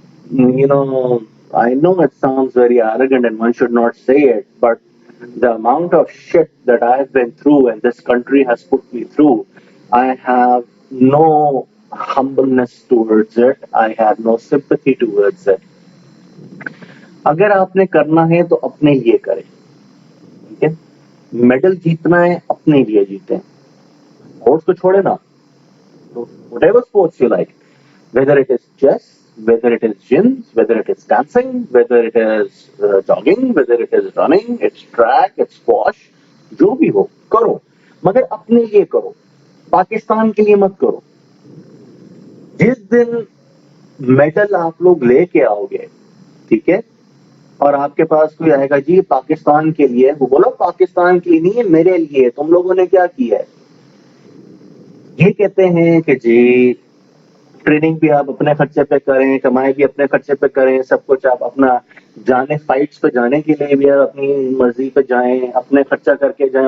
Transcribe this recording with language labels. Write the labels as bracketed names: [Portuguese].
[English] You know, I know it sounds very arrogant and one should not say it, but the amount of shit that I have been through and this country has put me through, I have no humbleness towards it. I have no sympathy towards it. [Urdu] اگر آپ نے کرنا ہے تو اپنے لیے کریں, ٹھیک ہے, میڈل جیتنا ہے اپنے لیے جیتے. اسپورٹس کو چھوڑے نا, [English] whatever sports you like, whether it is chess, whether it is gym, whether it is dancing, whether it is jogging, whether it is running, it's track, it's squash, [Urdu] جو بھی ہو کرو, مگر اپنے لیے کرو, پاکستان کے لیے مت کرو. جس دن میڈل آپ لوگ لے کے آؤ گے, ٹھیک ہے, اور آپ کے پاس کوئی آئے گا جی پاکستان کے لیے, وہ بولو پاکستان کے لیے نہیں ہے, میرے لیے, تم لوگوں نے کیا کیا ہے. یہ کہتے ہیں کہ جی ٹریننگ بھی آپ اپنے خرچے پہ کریں, کمائی بھی اپنے خرچے پہ کریں, سب کچھ آپ اپنا جانے, فائٹس پہ جانے کے لیے بھی آپ اپنی مرضی پہ جائیں, اپنے خرچہ کر کے جائیں.